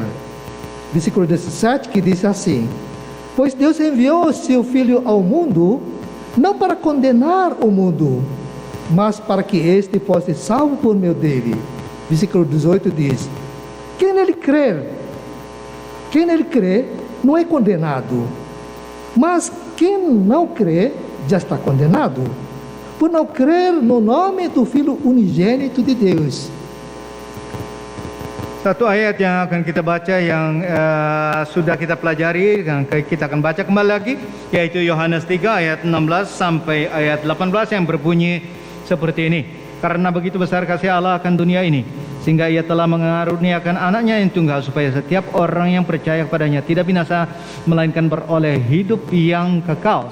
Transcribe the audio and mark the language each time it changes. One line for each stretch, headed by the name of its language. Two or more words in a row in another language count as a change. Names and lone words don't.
Portuguese: Versículo 17 que diz assim: pois Deus enviou o seu Filho ao mundo, não para condenar o mundo, mas para que este fosse salvo por meio dele. versículo 18 diz: quem nele crê não é condenado, mas quem não crê já está condenado, por não crer no nome do Filho unigênito de Deus.
Indonesian: Satu ayat yang akan kita baca yang sudah kita pelajari, yang kita akan baca kembali lagi, yaitu Yohanes 3 ayat 16 sampai ayat 18 yang berbunyi seperti ini. Karena begitu besar kasih Allah akan dunia ini, sehingga ia telah mengaruniakan anaknya yang tunggal, supaya setiap orang yang percaya kepadanya tidak binasa, melainkan beroleh hidup yang kekal.